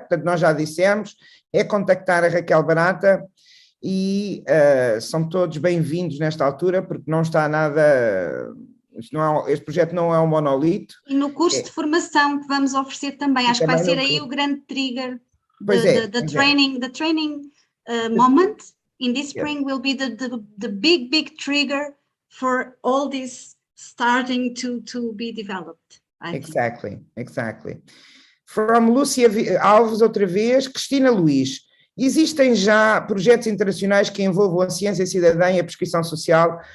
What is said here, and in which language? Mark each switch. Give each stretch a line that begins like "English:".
Portuguese: Portanto, nós já dissemos, é contactar a Raquel Barata e são todos bem-vindos nesta altura, porque não está nada... Este projeto não é um monolito. E no curso de formação que vamos oferecer também, acho que vai ser aí o grande trigger.
English: The training moment in this spring will be the big trigger for all this starting to be developed. Exactly.
Portuguese: From Lúcia Alves, outra vez, Cristina Luís. Existem já projetos internacionais que envolvam a ciência cidadã e a prescrição social?